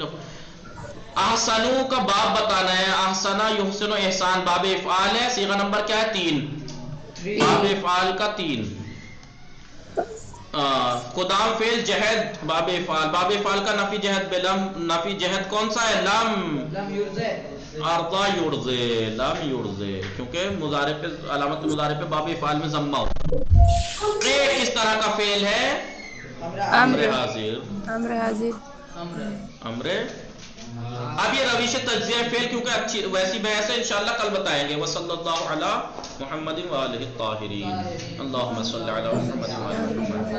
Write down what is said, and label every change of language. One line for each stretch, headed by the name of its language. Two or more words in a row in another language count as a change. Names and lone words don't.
Urdu: احسنو کا باب بتانا ہے،
Arabic: احسنا یحسن و احسان
Urdu: باب افعال ہے، صیغہ نمبر کیا ہے؟ 3، باب افعال کا 3۔ قدام فعل جہد باب افعال، باب افعال کا نفی جہد بلم، نفی جہد کون سا ہے؟ لم یرزے
Arabic: ارضا یرزے، لم یرزے،
Urdu: کیونکہ مضارع پہ علامت مضارع پہ باب افعال میں ضمہ ہوتا ہے۔ ایک اس طرح کا فعل ہے امر حاضر، امر حاضر، امر۔ اب یہ رویش تجزیہ فعل کیونکہ اچھی ویسی بحث ہے، انشاءاللہ کل بتائیں گے۔
Arabic: وصلی اللہ علی محمد وآلہ الطاہرین، اللہم صلی علی محمد وآلہ محمد۔